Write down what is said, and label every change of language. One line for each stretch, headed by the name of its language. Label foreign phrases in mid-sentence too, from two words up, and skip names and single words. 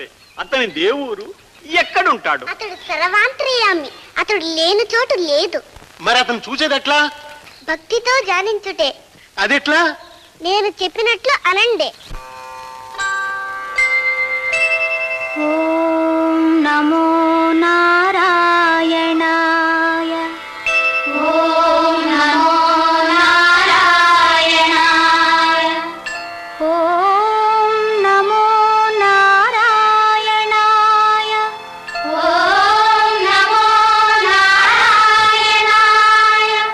Telugu: అతని దేవుడు ఎక్కడుంటాడు? అతడు సర్వాంతర్యామి. అతడు లేని చోటు లేదు. మరి అతను చూసేది ఎట్లా? భక్తితో ధ్యానించుటే. అదెట్లా? నేను చెప్పినట్లు అనండి.
Sanskrit: ఓం నమో నారాయణాయ. ఓం నమో నారాయణాయ. ఓం నమో నారాయణాయ. ఓం నమో నారాయణాయ.